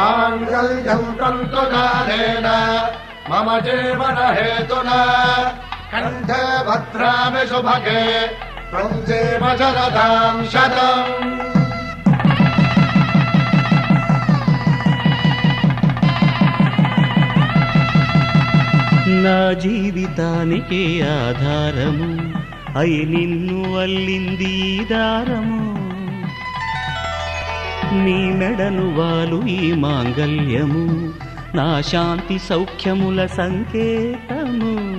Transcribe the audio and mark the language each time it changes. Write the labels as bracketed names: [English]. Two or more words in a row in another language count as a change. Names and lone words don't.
[Sanskrit] माङ्गल्यं तन्तुनानेन मम जीवन हेतुना कण्ठे भद्रामि सुभगे त्वं जीव शरदां शतम्। [Telugu] నా జీవితానికి ఆధారము అయి నిన్ను అల్లింది దారము నీ మెడను వాలు ఈ మాంగల్యము నా శాంతి సౌఖ్యముల సంకేతము